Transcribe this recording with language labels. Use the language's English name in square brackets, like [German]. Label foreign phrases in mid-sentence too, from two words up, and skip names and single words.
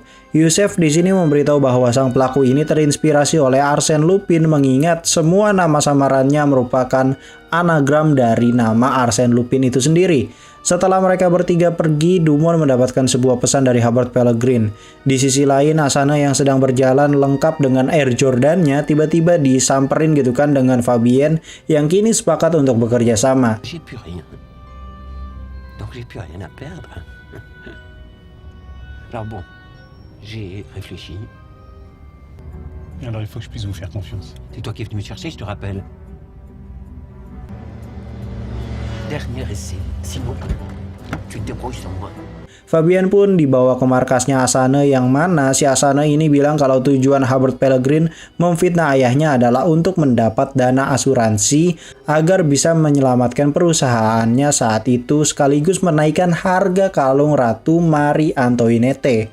[Indonesian] Yusef di sini memberitahu bahwa sang pelaku ini terinspirasi oleh Arsène Lupin mengingat semua nama samarannya merupakan anagram dari nama Arsène Lupin itu sendiri. Setelah mereka bertiga pergi, Dumont mendapatkan sebuah pesan dari Hubert Pellegrin. Di sisi lain, Asana yang sedang berjalan lengkap dengan Air Jordan-nya tiba-tiba disamperin gitu kan dengan Fabien yang kini sepakat untuk bekerja sama. [French] J'ai plus rien. Donc j'ai plus rien à perdre. Alors bon, j'ai réfléchi. Alors il faut que je puisse vous faire confiance. C'est toi qui es venu me chercher, je te rappelle. Dernier essai. Sinon, tu te débrouilles sans moi. [Indonesian] Fabian pun dibawa ke markasnya Asana yang mana si Asana ini bilang kalau tujuan Hubert Pellegrin memfitnah ayahnya adalah untuk mendapat dana asuransi agar bisa menyelamatkan perusahaannya saat itu sekaligus menaikkan harga kalung Ratu Marie Antoinette.